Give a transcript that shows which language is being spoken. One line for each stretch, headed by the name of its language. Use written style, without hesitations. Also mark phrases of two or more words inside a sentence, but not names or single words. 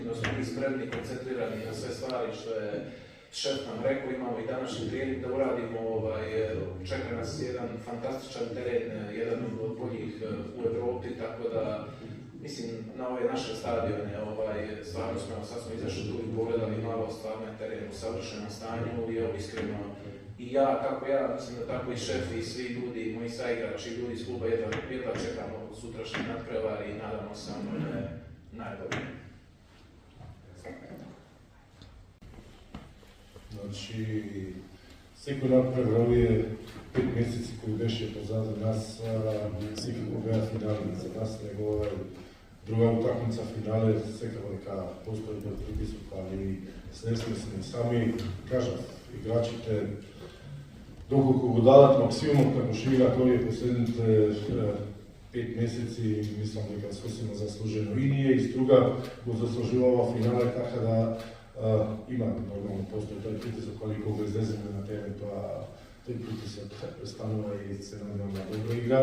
Serbian: da smo mi spremni, koncentrirani na sve stvari što je šef nam rekao, imamo i današnji trening da uradimo, čeka nas jedan fantastičan teren, jedan od boljih u Evropi, tako da mislim na ove naše stadione, stvarno sad smo izašli tu i pogledali malo, stvarno je teren u savršenom stanju i evo iskreno i ja, kako ja, mislim da tako i šef i svi ljudi, moji saigrači, ljudi iz kluba jedva čekamo sutrašnji nadprevar i nadamo se najbolje.
Macedonian: Значи, секој надпревар овие 5 месеци кои беше позади нас, секако беа финали за нас, него друга утакмица финале, секако дека постои да притисок, али свесни сме сами, кажав, играчите, доколку го дадат максимумот како што играат овие последните 5 месеци, мислам дека сосема заслужено и ние и Струга го заслужува финале, така да има нормално постои тој притисок, али кога излеземе на терен, тој притисок престанува и се надевам на добра игра.